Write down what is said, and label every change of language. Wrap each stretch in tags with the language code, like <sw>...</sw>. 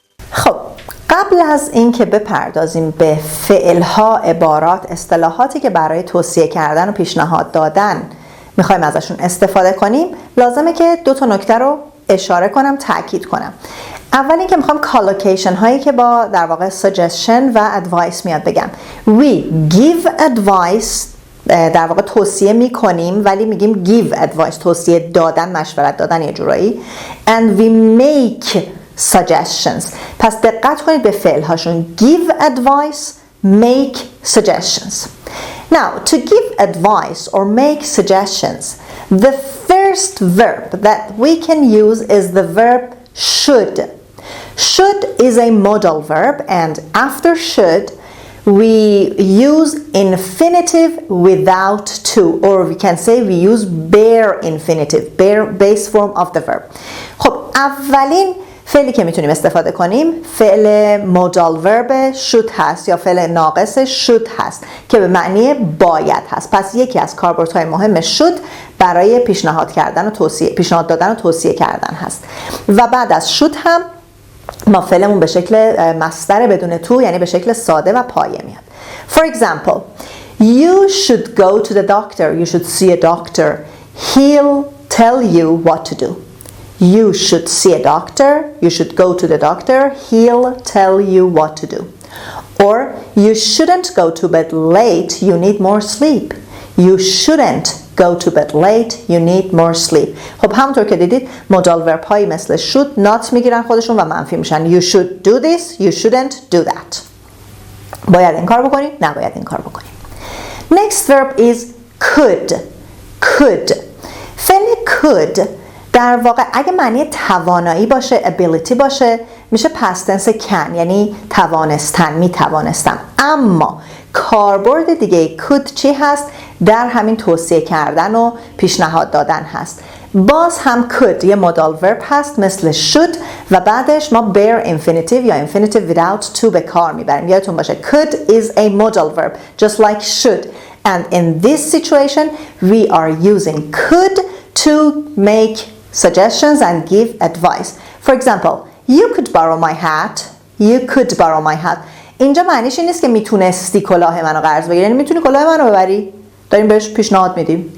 <fa>خب، قبل از اینکه بپردازیم به فعل‌ها، عبارات، اصطلاحاتی که برای توصیه کردن و پیشنهاد دادن میخوایم ازشون استفاده کنیم، لازمه که دو تا نکته رو اشاره کنم، تاکید کنم. اول اینکه میخوام کالوکیشن هایی که با در واقع suggestion و advice میاد بگم.</fa> <en>We give advice،</en> <fa>در واقع توصیه میکنیم ولی میگیم give advice، توصیه دادن، مشورت دادن یه جورایی.</fa> <en>And we make suggestions.</en> <fa>پس دقت کنید به فعل هاشون.</fa> <en>Give advice, make suggestions. Now, to give advice or make suggestions, the first verb that we can use is the verb should. Should is a modal verb, and after should we use infinitive without to, or we can say we use bare infinitive, bare base form of the verb.</en> <fa>خب، اولین فعلی که میتونیم استفاده کنیم فعل مودال ورب should هست یا فعل ناقص should هست که به معنی باید هست. پس یکی از کاربردهای مهم should برای پیشنهاد دادن و توصیه کردن هست. و بعد از should هم ما فعلمون به شکل مصدر بدون تو، یعنی به شکل ساده و پایه میاد.</fa> <en>For example, you should go to the doctor. You should see a doctor. He'll tell you what to do. You should see a doctor. You should go to the doctor. He'll tell you what to do. Or you shouldn't go to bed late. You need more sleep. You shouldn't go to bed late. You need more sleep.</en> <fa>خب، همونطور که دیدید مودال ورب هایی مثل should not میگیرن خودشون و منفی میشن.</fa> <en>You should do this. You shouldn't do that.</en> <fa>باید این کار بکنید، نباید این کار بکنید.</fa> <en>Next verb is could. Could.</en> <fa>فعل could در واقع اگه معنی توانایی باشه، ability باشه، میشه past tense can، یعنی توانستن، میتوانستم. اما کاربرد دیگه could چی هست؟ در همین توصیه کردن و پیشنهاد دادن هست. باز هم could یه modal verb هست مثل should و بعدش ما bare infinitive یا infinitive without to به کار میبریم. یادتون باشه</fa> <en>could is a modal verb just like should, and in this situation we are using could to make suggestions and give advice. For example, you could borrow my hat. You could borrow my hat.</en> <fa>اینجا معنیش این نیست که میتونستی کلاه منو قرض بگیری، یعنی میتونی کلاه منو ببری. داریم بهش پیشنهاد میدیم.</fa>